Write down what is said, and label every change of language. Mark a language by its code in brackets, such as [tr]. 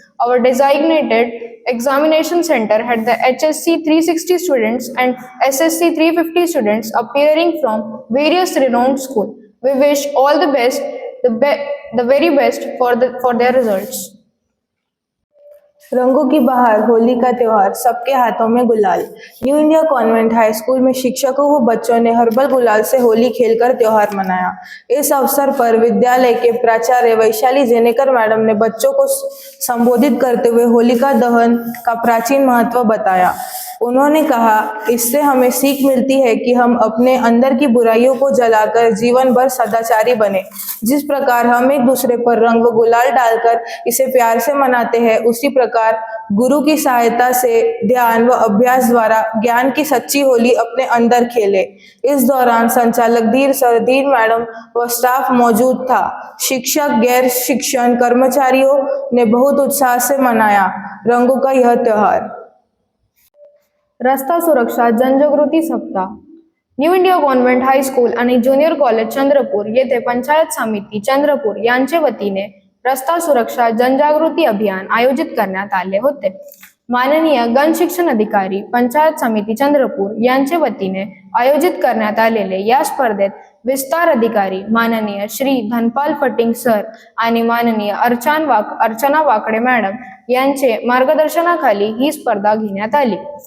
[en] Our designated examination center had the HSC 360 students and SSC 350 students appearing from various renowned schools. We wish all the best, the very best for their results. [hi] रंगों की बहार, होली का त्योहार, सबके हाथों में गुलाल। New India convent high school में शिक्षकों व बच्चों ने हर्बल गुलाल से होली खेलकर त्योहार मनाया। इस अवसर पर विद्यालय के प्राचार्य वैशाली जेनेकर मैडम ने बच्चों को संबोधित करते हुए होलिका दहन का प्राचीन महत्व बताया। उन्होंने कहा, इससे हमें सीख मिलती है कि हम अपने अंदर की बुराइयों को जलाकर जीवन भर सदाचारी बने। जिस प्रकार हम एक दूसरे पर रंग व गुलाल डालकर इसे प्यार से मनाते हैं, उसी प्रकार प्रकार गुरु की सहायता से ध्यान व अभ्यास द्वारा ज्ञान की सच्ची होली अपने अंदर खेले। इस दौरान संचालक धीर सर, धीर मैडम व स्टाफ मौजूद था। शिक्षक, गैर शिक्षण कर्मचारियों ने बहुत उत्साह से मनाया रंगों का यह त्योहार। [mr] रस्ता सुरक्षा जनजागृती सप्ताह न्यू इंडिया कॉन्व्हेंट हायस्कूल आणि ज्युनियर कॉलेज चंद्रपूर येथे पंचायत समिती चंद्रपूर यांचे वतीने रस्ता सुरक्षा जनजागृती अभियान आयोजित करण्यात आले होते। माननीय गण शिक्षण अधिकारी पंचायत समिती चंद्रपूर यांचे वतीने आयोजित करण्यात आलेले या स्पर्धेत विस्तार अधिकारी माननीय श्री धनपाल फटिंग सर आणि माननीय अर्चना वाकडे मॅडम यांचे मार्गदर्शनाखाली ही स्पर्धा घेण्यात आली।